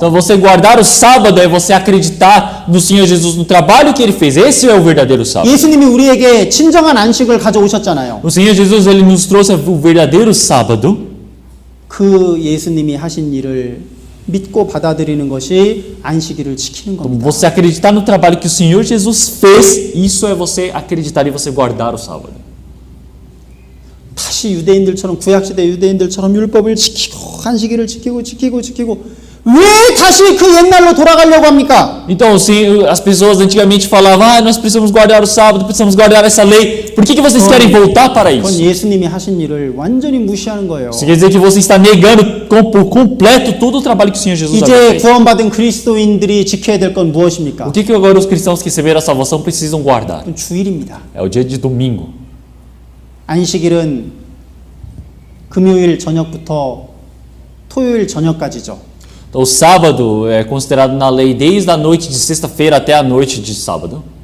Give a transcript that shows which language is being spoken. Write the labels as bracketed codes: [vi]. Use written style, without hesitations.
[pt] Então, você guardar o sábado é você acreditar no Senhor Jesus, no trabalho que Ele fez. Esse é o verdadeiro sábado. [ko] 예수님이 우리에게 진정한 안식을 가져오셨잖아요. [pt] O Senhor Jesus, Ele nos trouxe o verdadeiro sábado. [ko] 그 예수님이 하신 일을 믿고 받아들이는 것이 안식일을 지키는 [pt] Então, [ko] 겁니다. [pt] você acreditar no trabalho que o Senhor Jesus fez, isso é você acreditar e você guardar o sábado. [ko] 다시 유대인들처럼 구약시대 유대인들처럼 율법을 지키고 안식일을 지키고 왜 다시 그 옛날로 돌아가려고 합니까? [pt] Então, assim, as pessoas antigamente falavam, nós precisamos guardar o sábado, precisamos guardar essa lei. Por que vocês querem voltar para [ko] 그건 [pt] isso? [ko] 예수님이 하신 일을 완전히 무시하는 거예요. [pt] Isso quer dizer que você está negando por completo todo o trabalho que o Senhor Jesus [ko] 이제 [pt] fez. [ko] 구원받은 그리스도인들이 지켜야 될 건 무엇입니까? [pt] O que agora os cristãos que receberam a salvação precisam guardar? [ko] 그건 주일입니다. [pt] É o dia de domingo. [ko] 안식일은 금요일 저녁부터 토요일 저녁까지죠. [pt] Então, o sábado é considerado na lei desde a noite de sexta-feira até a noite de sábado.